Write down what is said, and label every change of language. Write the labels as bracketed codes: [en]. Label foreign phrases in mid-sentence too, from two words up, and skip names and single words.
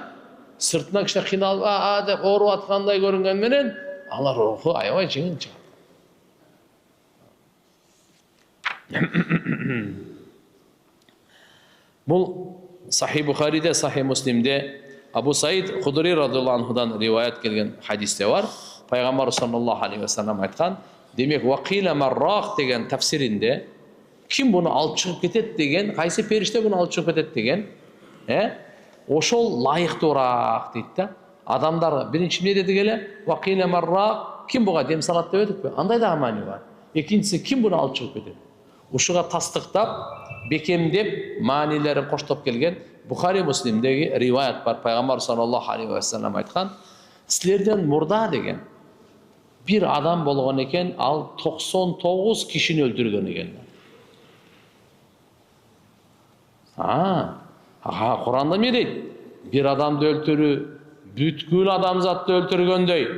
[ky] Сыртынан кичине кыйналып, деп ооруп аткандай көрүнгөн менен, алар руху аябай жеңил чыгат. Бул Сахih Бухариде, Сахih Муслимде Абу Саид Худри радhiyallahu анхудан риваят келген хадисте бар. Пайгамбар [ar] صلى الله عليه وسلم [ky] айткан, демек [ar] وقيل من راق [ky] деген тафсиринде ким буну алып чыгып кетет деген, кайсы периште буну алып чыгып кетет деген, ошол лайыктуураак дейт да. Адамдар биринчи эмне деди эле? [ar] وقيل من راق, [ky] ким буга дем салат деп өтүппү? Андай да маани бар. Экинчиси, ким буну алып чыгып кетет? Ушуга тастыктап, бекемдеп, маанилерин коштоп келген Бухари Муслимдеги риваят бар. Пайгамбар [ar] صلى الله عليه وسلم [ky] айткан, силерден мурда деген бир адам болгон экен, ал 99 кишини өлтүргөн экен. Куранда эмне дейт? Бир адамды өлтүрүү бүткүл адамзатты өлтүргөндөй.